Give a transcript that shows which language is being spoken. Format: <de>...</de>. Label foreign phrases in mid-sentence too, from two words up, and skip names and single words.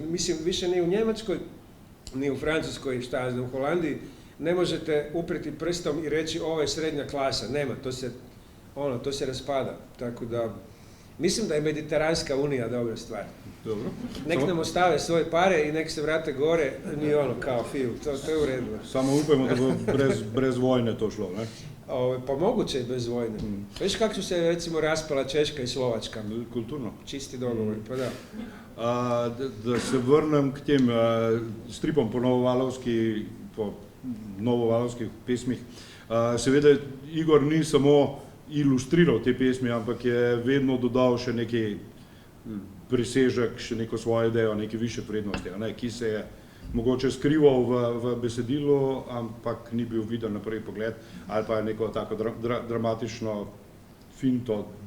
<hr>Mislim, više ni u Njemačkoj, ni u Francuskoj, šta ja znam, u Holandiji, ne možete upreti prstom i reći ovo je srednja klasa. Nema, to se raspada. Tako da, mislim da je Mediteranska unija dobra stvar. Dobro. Nek nam ostave svoje pare i nek se vrate gore, ni kao fiju, to je u redu.</hr> <sl>Samo upajmo da bo brez vojne to šlo, ne?</sl> <hr>Pa moguće je bez vojne. Veš kako su se recimo raspala Češka i Slovačka? Kulturno. Čisti dogovor, pa da.</hr> <sl>Da se vrnem k tem stripom po novovalovskih pesmih. Seveda Igor ni samo ilustriral te pesmi, ampak je vedno dodal še neki presežek, še neko svojo idejo, neke više vrednosti, ki se je mogoče skrival v besedilu, ampak ni bil viden na prvi pogled, ali pa je neko tako dramatično finto</sl>